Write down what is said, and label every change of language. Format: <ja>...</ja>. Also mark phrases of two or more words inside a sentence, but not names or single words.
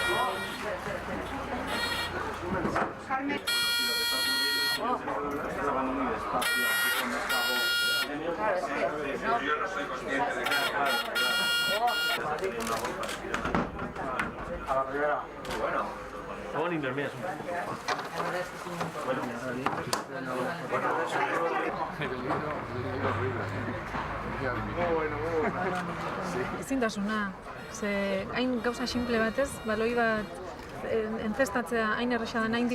<es>Carmen. Estás grabando muy despacio, así con esta voz. Claro, es que no. Yo no soy consciente de que A la primera. bueno. Vamos a limpiar, mira, es un</es> <eu>Ezintasuna, ze hain gauza simple batez, baloi bat entzestatzea hain erresa da, hain</eu>